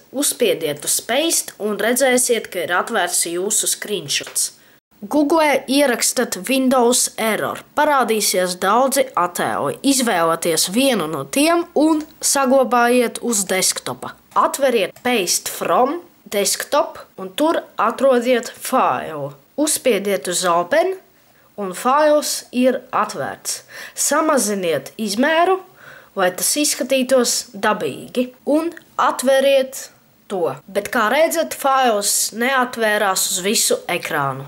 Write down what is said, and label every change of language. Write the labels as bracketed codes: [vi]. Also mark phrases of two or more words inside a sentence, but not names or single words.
[lv] Uzspiediet uz Paste un redzēsiet, ka ir atvērts jūsu screenshots. Google ierakstat [en] Windows error. [lv] Parādīsies daudzi attēli. Izvēlaties vienu no tiem un saglabājiet uz desktopa. Atveriet [en] Paste from desktop [lv] un tur atrodiet failu. Uzspiediet uz Open un fails ir atvērts. Samaziniet izmēru, lai tas izskatītos dabīgi, un atveriet to. Bet kā redzat, fails neatvērās uz visu ekrānu.